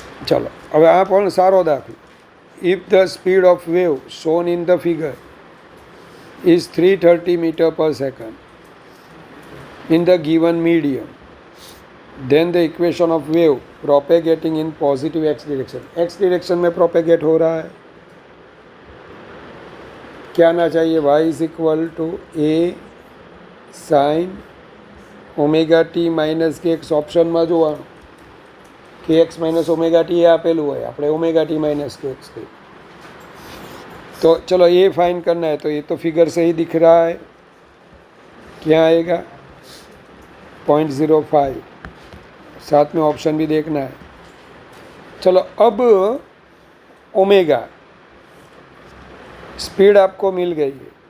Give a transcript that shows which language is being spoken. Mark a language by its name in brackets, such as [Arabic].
[Gujarati] चलो હવે આ પણ સારો દાખલો. [English] If the speed of wave shown in the figure is 330 meter per second in the given medium, then the equation of wave propagating in positive x direction. [Hindi] x direction में propagate हो रहा है. क्या आना चाहिए? [English] y is equal to a sin omega t minus k x. [Gujarati] ऑप्शનમાં જોવાનું કે x માઇનસ ઓમેગા ટી આપેલું હોય, આપણે ઓમેગા ટી માઇનસ के एक्स કહીએ. [Hindi] तो चलो ये फाइन करना है. तो ये तो फिगर से ही दिख रहा है. क्या आएगा 0.05. साथ में ऑप्शन भी देखना है. चलो अब ओमेगा स्पीड आपको मिल गई है.